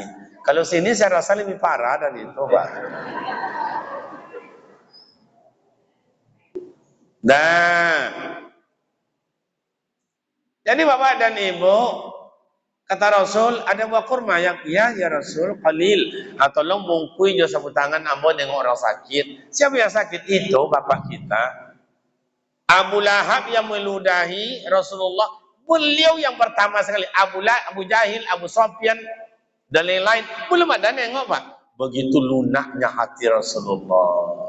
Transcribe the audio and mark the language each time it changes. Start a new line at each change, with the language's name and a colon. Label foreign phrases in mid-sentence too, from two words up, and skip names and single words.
Indonesian: Kalau sini saya rasa lebih parah dari itu, Pak. Nah, jadi Bapak dan Ibu, kata Rasul, ada buah kurma yang ya Rasul, qalil.
Minangkabau: Tolong mungkui jo sapu tangan ambo dengan orang sakit.
Indonesian: Siapa yang sakit? Itu Bapak kita. Abu Lahab yang meludahi Rasulullah. Beliau yang pertama sekali. Abu Jahil, Abu Sufyan, dan lain-lain. Belum ada nengok, Pak. Begitu lunaknya hati Rasulullah.